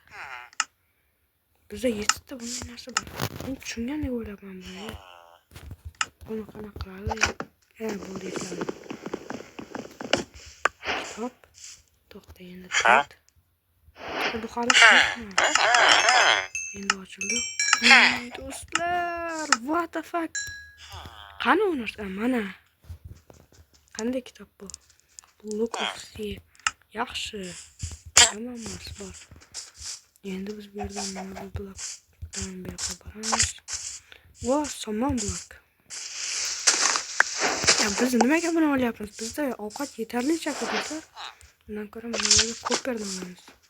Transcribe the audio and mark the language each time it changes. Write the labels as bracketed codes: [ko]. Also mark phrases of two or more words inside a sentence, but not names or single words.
[uz] Bizda 7 ta bunday narsa bor. Men tushungandek o'ylayapman buni. Buni qanaqa qiladi? Bo'ldi, esladi. Stop. To'xta, endi to'xta. Bu hali endi ochildi. Do'stlar, [en] what the fuck? [uz] Qani u narsa? Mana. Qanday kitob bu? [en] Look of Sea. [uz] Yaxshi. Yomon emas, bor. Endi biz bu yerdan mana bu blokdan bu yoqqa boramiz. Somon blok. Biz nimaga buni olyapmiz? Bizda ovqat yetarlicha ko'p. Bundan ko'ra mana yerga koperdan olamiz.